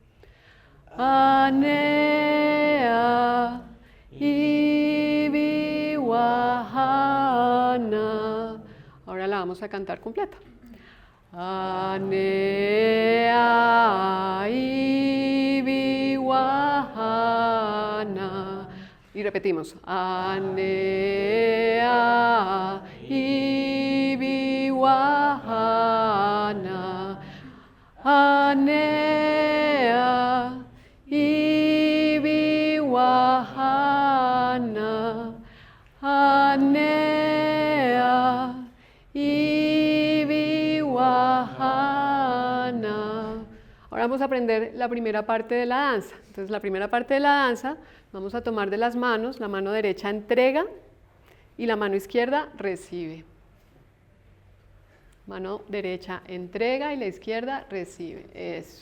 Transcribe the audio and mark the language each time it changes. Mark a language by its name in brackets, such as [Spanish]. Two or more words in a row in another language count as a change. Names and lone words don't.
[Spanish] Anea Ibi Wahana. Ahora la vamos a cantar completa. Anea Ibi Wahana. Y repetimos. Anea Ibi Wahana. Anea Ibi Wahana. Anea Ibi Wahana. Ahora vamos a aprender la primera parte de la danza. Entonces, la primera parte de la danza vamos a tomar de las manos, la mano derecha entrega y la mano izquierda recibe. Mano derecha entrega y la izquierda recibe. Eso.